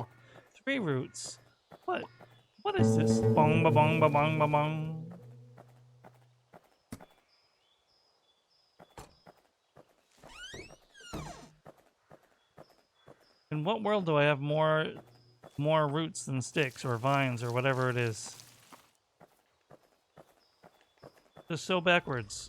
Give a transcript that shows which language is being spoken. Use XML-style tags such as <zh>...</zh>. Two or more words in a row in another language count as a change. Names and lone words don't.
<en>3 roots. What? What is this? Bong ba bong ba bong ba bong. In what world do I have more roots than sticks or vines or whatever it is? Just so backwards.</en>